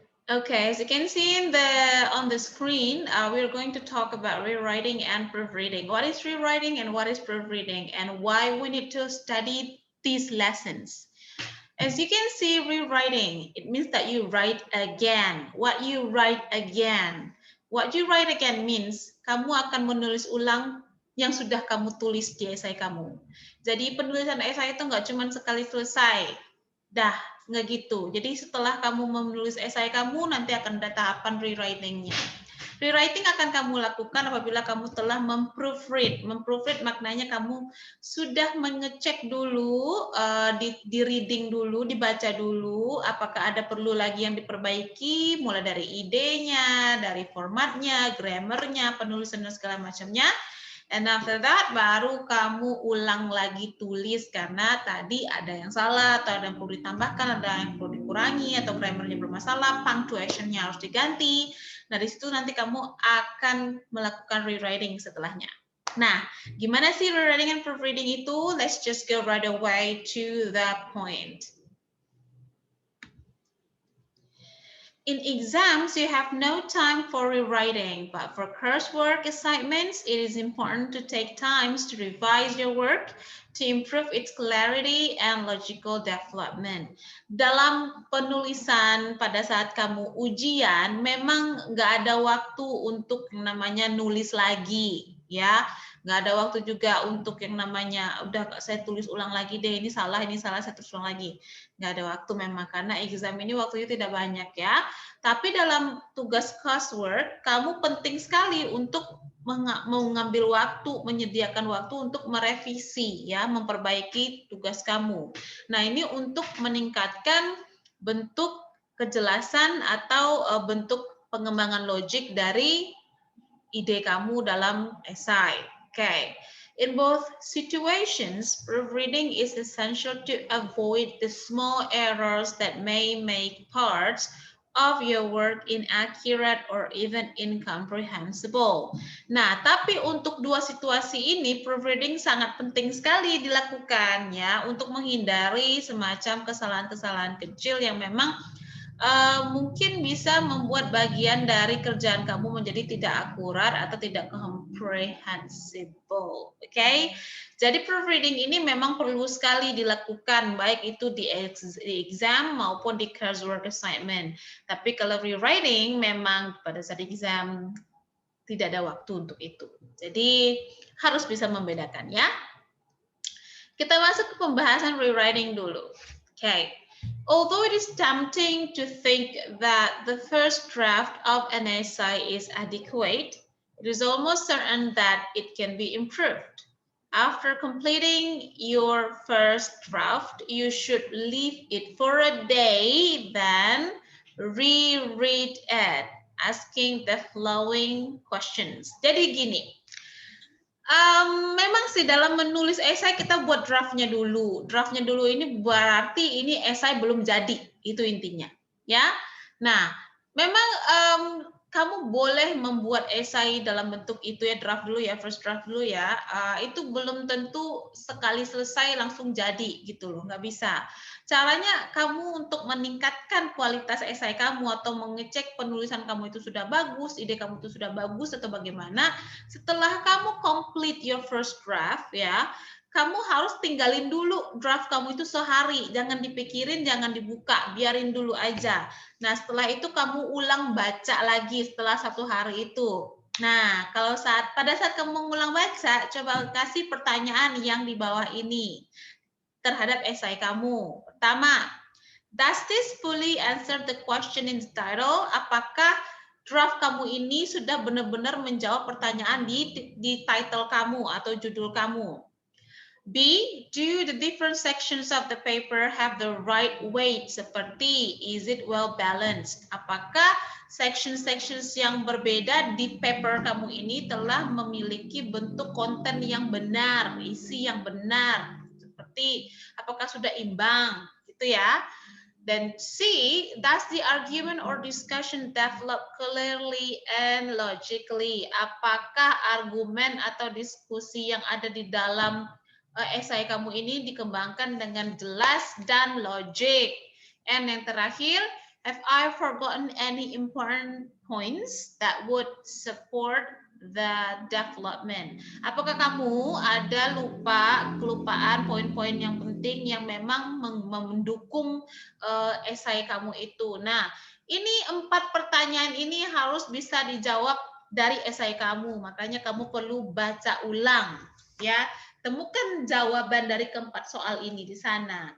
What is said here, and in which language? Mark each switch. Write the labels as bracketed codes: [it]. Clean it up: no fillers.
[en] Okay, as you can see in on the screen, we're going to talk about rewriting and proofreading. What is rewriting and what is proofreading, and why we need to study these lessons. As you can see, rewriting, it means that you write again. What you write again. What you write again means [id] kamu akan menulis ulang yang sudah kamu tulis di esai kamu. Jadi penulisan esai itu nggak cuma sekali selesai. Dah, nggak gitu. Jadi setelah kamu menulis esai kamu, nanti akan ada tahapan rewriting-nya. Rewriting akan kamu lakukan apabila kamu telah memproofread. Memproofread maknanya kamu sudah mengecek dulu, di reading dulu, dibaca dulu, apakah ada perlu lagi yang diperbaiki, mulai dari idenya, dari formatnya, grammarnya, penulisan dan segala macamnya. [en] And after that, [id] baru kamu ulang lagi tulis karena tadi ada yang salah, atau ada yang perlu ditambahkan, ada yang perlu dikurangi, atau grammarnya bermasalah, punctuation-nya harus diganti. Nah, di situ nanti kamu akan melakukan rewriting setelahnya. Nah, gimana sih rewriting and proofreading itu? [en] Let's just go right away to the point. In exams, you have no time for rewriting, but for coursework assignments, it is important to take times to revise your work to improve its clarity and logical development. [id] Dalam penulisan pada saat kamu ujian, memang nggak ada waktu untuk namanya nulis lagi, ya. Nggak ada waktu juga untuk yang namanya, udah saya tulis ulang lagi deh, ini salah, saya tulis ulang lagi. Nggak ada waktu memang, karena exam ini waktunya tidak banyak ya. Tapi dalam tugas coursework, kamu penting sekali untuk mengambil waktu, menyediakan waktu untuk merevisi, ya, memperbaiki tugas kamu. Nah, ini untuk meningkatkan bentuk kejelasan atau bentuk pengembangan logik dari ide kamu dalam esai. [en] Okay. In both situations, proofreading is essential to avoid the small errors that may make parts of your work inaccurate or even incomprehensible. [id] Nah, tapi untuk dua situasi ini, proofreading sangat penting sekali dilakukan ya, untuk menghindari semacam kesalahan-kesalahan kecil yang memang mungkin bisa membuat bagian dari kerjaan kamu menjadi tidak akurat atau tidak comprehensible. Oke, okay? Jadi proofreading ini memang perlu sekali dilakukan, baik itu di exam maupun di coursework assignment. Tapi kalau rewriting memang pada saat exam tidak ada waktu untuk itu. Jadi harus bisa membedakan ya. Kita masuk ke pembahasan rewriting dulu. Oke. Okay. [en] Although it is tempting to think that the first draft of an essay is adequate, it is almost certain that it can be improved. After completing your first draft, you should leave it for a day, then reread it, asking the following questions. [id] Jadi gini, memang sih dalam menulis esai kita buat draftnya dulu. Draftnya dulu ini berarti ini esai belum jadi, itu intinya. Ya, nah memang kamu boleh membuat esai dalam bentuk itu ya, draft dulu ya, first draft dulu ya. Itu belum tentu sekali selesai langsung jadi gitu loh, nggak bisa. Caranya kamu untuk meningkatkan kualitas esai kamu atau mengecek penulisan kamu itu sudah bagus, ide kamu itu sudah bagus atau bagaimana. Setelah kamu [en] complete your first draft [id] ya, kamu harus tinggalin dulu draft kamu itu sehari, jangan dipikirin, jangan dibuka, biarin dulu aja. Nah, setelah itu kamu ulang baca lagi setelah 1 hari itu. Nah, kalau pada saat kamu mengulang baca, coba kasih pertanyaan yang di bawah ini terhadap esai kamu. Pertama, [en] does this fully answer the question in the title? [id] Apakah draft kamu ini sudah benar-benar menjawab pertanyaan di title kamu atau judul kamu? [en] B, do the different sections of the paper have the right weight? [id] Seperti, [en] is it well balanced? [id] Apakah sections-sections yang berbeda di paper kamu ini telah memiliki bentuk konten yang benar, isi yang benar? Seperti, apakah sudah imbang? Gitu ya. [en] Then C, does the argument or discussion develop clearly and logically? [id] Apakah argumen atau diskusi yang ada di dalam esai kamu ini dikembangkan dengan jelas dan logik? [en] And [id] yang terakhir, [en] have I forgotten any important points that would support the development? [id] Apakah kamu ada kelupaan poin-poin yang penting yang memang mendukung esai kamu itu? Nah, ini 4 pertanyaan ini harus bisa dijawab dari esai kamu. Makanya kamu perlu baca ulang, ya. Temukan jawaban dari keempat soal ini di sana.